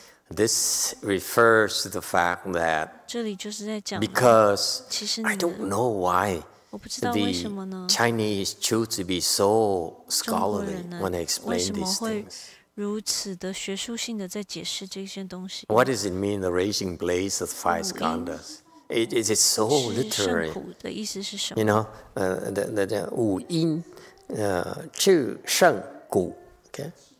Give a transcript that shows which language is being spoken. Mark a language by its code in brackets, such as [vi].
[en] This refers to the fact that because I don't know why the Chinese choose to be so scholarly when they explain these things. [zh] 如此的学术性的在解释这些东西。 [en] What does it mean, the raging blaze of 5 skandhas? It is so literary. You know, the 五阴智胜苦 okay?